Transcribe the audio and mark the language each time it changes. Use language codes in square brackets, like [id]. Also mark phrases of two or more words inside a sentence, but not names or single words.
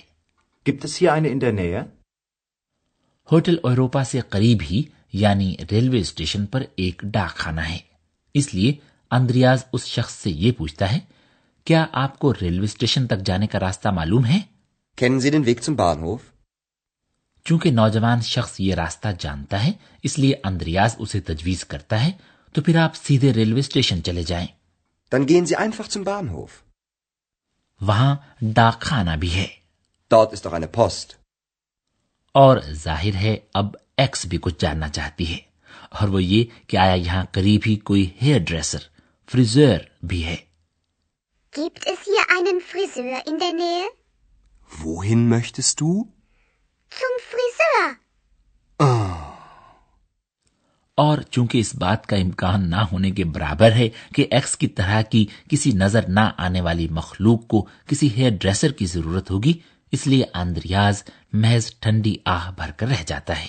[de] Gibt es hier eine in der Nähe? [ur] ہوٹل یوروپا سے قریب ہی یعنی [en] railway station [ur] پر ایک ڈاک خانہ ہے، اس لیے اندریاز اس شخص سے یہ پوچھتا ہے، کیا آپ کو [en] railway station [ur] تک جانے کا راستہ معلوم ہے? [de] Kennen Sie den Weg zum Bahnhof? [ur] چونکہ نوجوان شخص یہ راستہ جانتا ہے، اس لیے اندریاز اسے تجویز کرتا ہے، تو پھر آپ سیدھے [en] railway station [ur] چلے جائیں. [de] Dann gehen Sie einfach zum Bahnhof. [ur] وہاں ڈاک خانہ بھی ہے. [de] Dort ist auch eine Post. [ur] اور ظاہر ہے اب ایکس بھی کچھ جاننا چاہتی ہے، اور وہ یہ کہ آیا یہاں قریب ہی کوئی [en] hair dresser [ur] فریزر بھی ہے. [de] Gibt es hier einen Friseur in der Nähe? Wohin möchtest du? Zum Friseur. [ur] اور چونکہ اس بات کا امکان نہ ہونے کے برابر ہے کہ ایکس کی طرح کی کسی نظر نہ آنے والی مخلوق کو کسی [en] hair dresser [ur] کی ضرورت ہوگی، اس لیے اندریاز محض ٹھنڈی آہ بھر کر رہ جاتا ہے.